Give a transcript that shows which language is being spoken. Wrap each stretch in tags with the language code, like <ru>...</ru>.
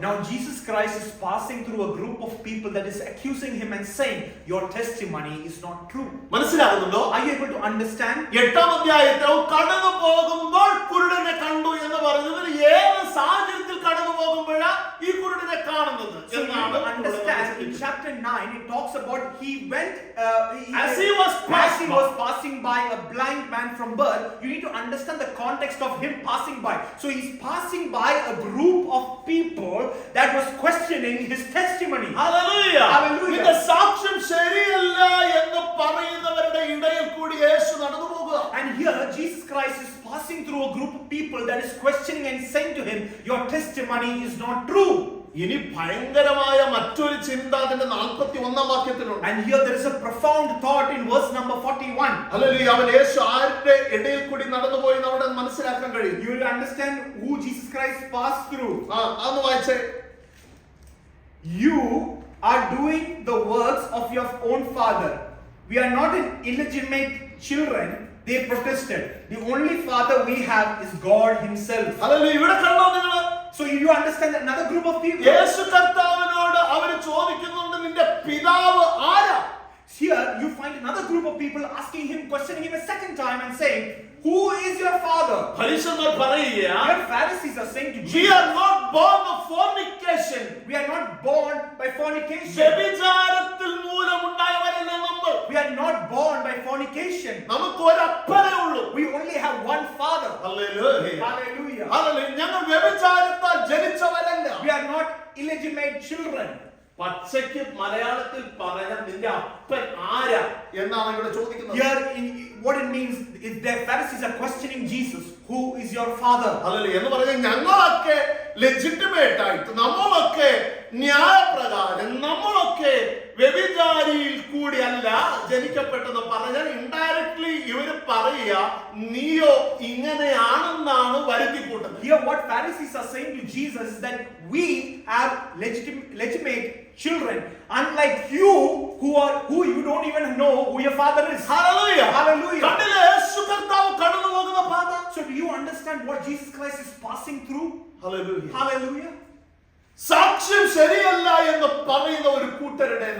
<en>Now Jesus Christ is passing through a group of people that is accusing him and saying, your testimony is not true.</en> <ml>മനസ്സിലാകുന്നുണ്ടോ?</ml> <en>Are you able to understand?</en> <ml>8ാം അധ്യായത്തിൽ കടന്നു പോകുമ്പോൾ കുരുടനെ കണ്ടു എന്ന് പറയുന്നത് ഏത് സാഹചര്യത്തിൽ കടന്നു പോകുമ്പോഴാ ഈ കുരുടനെ കാണുന്നത്</ml> <en>So you</en> <ml>എന്നാണ്</ml> <en>need to understand in chapter 9 it talks about he went as he was passing by a blind man from birth. You need to understand the context of him passing by. So he's passing by a group of people that was questioning his testimony. Hallelujah. Hallelujah.</en> <ml>നിന്റെ സാക്ഷ്യം ശരിയല്ല എന്ന് പറയുന്നവരുടെ ഇടയിൽ കൂടി യേശു നടന്നു പോകുക.</ml> <en>And here Jesus Christ is passing through a group of people that is questioning and saying to him, your testimony is not true.</en> <ml>ഇനി ഭയങ്കരമായ മറ്റൊരു ചിന്ത അതിന്റെ 41ാം വാക്യത്തിലുണ്ട്.</ml> <en>And here there is a profound thought in verse number 41.</en> <ml>Hallelujah. അവൻ യേശു ആരുടെ ഇടയിൽ കൂടി നടന്നുപോയി എന്ന് അവിടെ മനസ്സിലാക്കാൻ കഴിയും.</ml> <en>You will understand who Jesus Christ passed through.</en> <ml>അതൊന്ന് വായിച്ചേ.</ml> <en>You are doing the works of your own father. We are not illegitimate children, they protested. The only father we have is God himself.</en> <ml>Hallelujah. ഇവിടെ കണ്ടോ നിങ്ങൾ?</ml> <en>So you understand that another group of people,</en> <ml>യേശു കർത്താവിനോട് അവർ ചോദിക്കുന്നുണ്ട്, നിന്റെ പിതാവ് ആരാ?</ml> <en>here you find another group of people asking him, questioning him a second time and saying, who is your father?</en> <ml>പരീശന്മാർ പറയുക,</ml> <en>Your Pharisees are saying to we Jesus, are not born of fornication. we are not born by fornication.</en> <ml>വ്യഭിചാരത്തിൽ മൂലമുണ്ടായവരല്ല നമ്മൾ.</ml> <en>We are not born by fornication.</en> <ml>നമുക്ക് ഒരപ്പനേ ഉള്ളൂ.</ml> <en>We only have one father.</en> <ml>Hallelujah.</ml> <en>Hallelujah.</en> <ml>Hallelujah. ഞങ്ങൾ വ്യഭിചാരത്താൽ ജനിച്ചവരല്ല.</ml> <en>We are not illegitimate children.</en> <ml>പച്ചയ്ക്ക് മലയാളത്തിൽ പറഞ്ഞ നിന്റെ അപ്പൻ ആരാ എന്നാണ് ഇവിടെ ചോദിക്കുന്നത്.</ml> <en>Here, what it means is the Pharisees are questioning Jesus. Who is your father?</en> <ml>Hallelujah. എന്ന് പറഞ്ഞാൽ ഞങ്ങളൊക്കെ ലെജിറ്റിമേറ്റ് ആയിട്ട്, നമ്മളൊക്കെ ന്യായപ്രകാരം, നമ്മളൊക്കെ വ്യഭിചാരിയിൽ കൂടിയല്ല ജനിക്കപ്പെട്ടെന്ന് പറഞ്ഞാൽ ഇൻഡയറക്ട്ലി ഇവര് പറയുക, നീയോ ഇങ്ങനെയാണെന്നാണ് വരുത്തി കൂട്ടുന്നത്.</ml> <en>Here, what Pharisees are saying to Jesus is that we are legitimate children, unlike you, who you don't even know who your father is.</en> <ml>Hallelujah.</ml> <en>Hallelujah.</en> <ml>കണ്ടില്ലേ യേശു കർത്താവ് കടന്നു പോകുന്ന പാത?</ml> <en>So, do you understand what Jesus Christ is passing through?</en> <ml>Hallelujah.</ml> <en>Hallelujah.</en> <ml>സാക്ഷ്യം ശരിയല്ല എന്ന് പറയുന്ന ഒരു കൂട്ടരുടെ</ml>